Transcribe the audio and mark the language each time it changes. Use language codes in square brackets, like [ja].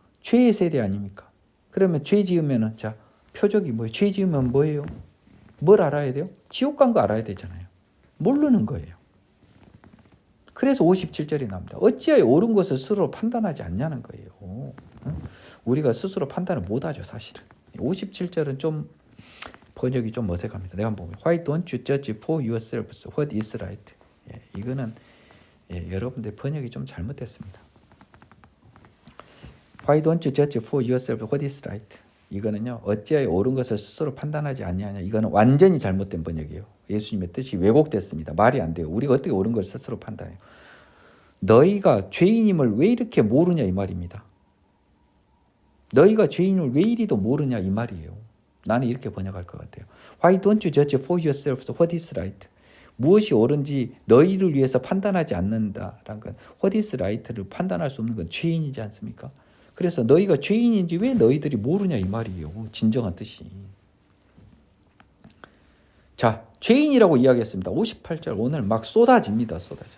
[ko] 죄의 세대 아닙니까? 그러면 죄 지으면은 자, 표적이 뭐예요? 죄 지으면 뭐예요? 뭘 알아야 돼요? 지옥 간 거 알아야 되잖아요. 모르는 거예요. 그래서 57절이 나옵니다. 어찌하여 옳은 것을 스스로 판단하지 않냐는 거예요. 우리가 스스로 판단을 못하죠, 사실은. 57절은 좀 번역이 좀 어색합니다. 내가 한번 보면 [en] Why don't you judge for yourselves what is right? [ko] 이거는 여러분들 번역이 좀 잘못됐습니다. [en] Why don't you judge for yourself what is right? [ko] 이거는요, 어찌하여 옳은 것을 스스로 판단하지 않냐냐. 이거는 완전히 잘못된 번역이에요. 예수님의 뜻이 왜곡됐습니다. 말이 안 돼요. 우리가 어떻게 옳은 것을 스스로 판단해요? 너희가 죄인임을 왜 이렇게 모르냐 이 말입니다. 너희가 죄인을 왜 이리도 모르냐 이 말이에요. 나는 이렇게 번역할 것 같아요. [en] Why don't you judge for yourselves what is right? [ko] 무엇이 옳은지 너희를 위해서 판단하지 않는다라는 건 [en] what is right [ko] 를 판단할 수 없는 건 죄인이지 않습니까? 그래서 너희가 죄인인지 왜 너희들이 모르냐 이 말이에요. 진정한 뜻이. 자, 죄인이라고 이야기했습니다. 58절 오늘 막 쏟아집니다. 쏟아져.